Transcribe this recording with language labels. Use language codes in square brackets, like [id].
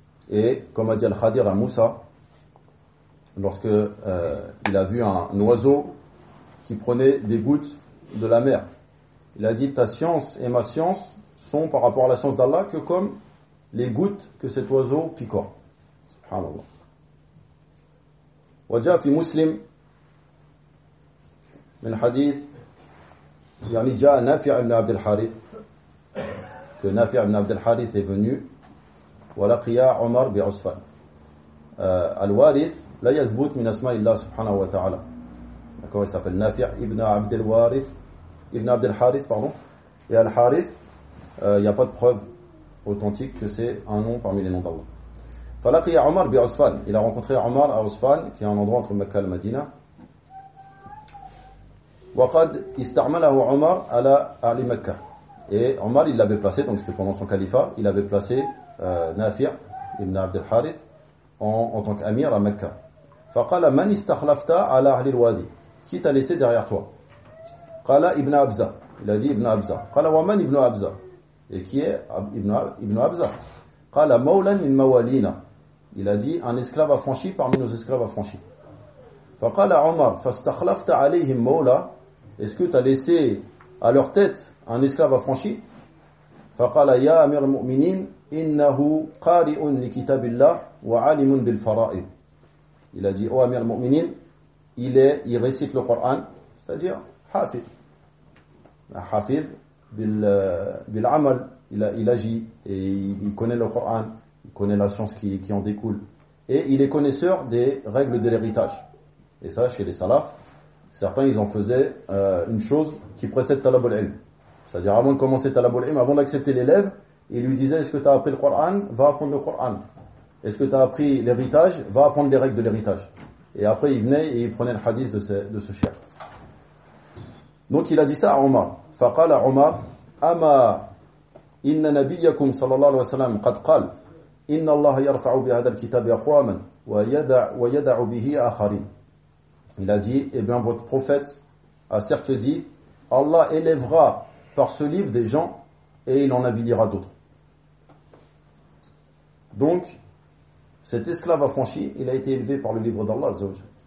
[fr] Et comme a dit Al-Khadir à Moussa, lorsque il a vu un oiseau qui prenait des gouttes de la mer, il a dit « Ta science et ma science sont par rapport à la science d'Allah que comme les gouttes que cet oiseau picore. » Subhanallah. [ar] وجاء في مسلم من حديث يعني جاء نافع بن عبد الحارث [fr] que [ar] نافع بن عبد الحارث [fr] est venu [ar] ولقيا عمر بعصفان الوارث لا يثبت من اسماء الله سبحانه وتعالى [fr] d'accord il s'appelle [ar] نافع ابن عبد الوارث ابن عبد الحارث [fr] pardon et [ar] الحارث [fr] il n'y a pas de preuve authentique que c'est un nom parmi les noms d'Allah. [ar] فلقي عمر بعصفان. [fr] Il a rencontré Omar à Osfan, qui est un endroit entre Mecca et Medina. [ar] وقد استعمله عمر على أهل مكة. [fr] Et Omar, il l'avait placé, donc c'était pendant son califat, il avait placé Nafir ibn Abd al-Harith en tant qu'amir à Mecca. [ar] فقال من استخلفت على أهل الوادي. [fr] Qui t'a laissé derrière toi? [ar] قال ابن أبزة. [fr] Il a dit ابن أبزة. [ar] قال ومن ابن أبزة. [fr] Et qui est ابن أبزة? [ar] قال مولا من موالينا. [fr] Il a dit un esclave affranchi parmi nos esclaves affranchis. [ar] فقال عمر فاستخلفت عليهم مولا. [fr] Est-ce que tu as laissé à leur tête un esclave affranchi? [ar] فقال يا أمير المؤمنين إنه قارئ لكتاب الله وعالم بالفرائض. [fr] Il a dit ô Amir al-Mu'minin, il récite le Coran, c'est-à-dire حافظ. [ar] حافظ بالعمل. [fr] Il agit et il connaît le Coran, il connaît la science qui en découle. Et il est connaisseur des règles de l'héritage. Et ça, chez les salafs, certains, ils en faisaient une chose qui précède Talab al-Ilm. C'est-à-dire, avant de commencer Talab al-Ilm, avant d'accepter l'élève, ils lui disaient, est-ce que tu as appris le Coran? Va apprendre le Coran. Est-ce que tu as appris l'héritage? Va apprendre les règles de l'héritage. Et après, il venait et il prenait le hadith de ce cheikh. Donc, il a dit ça à Omar. [ar] Faqal à Omar, « Ama » إن نبيكم صلى الله عليه وسلم قد قال إن الله يرفع بهذا الكتاب أقواما ويدع به آخرين. [fr] Il a dit, eh bien, votre prophète a certes dit, Allah élèvera par ce livre des gens et il en avilira d'autres. Donc, cet esclave affranchi, il a été élevé par le livre d'Allah, Azzawajal.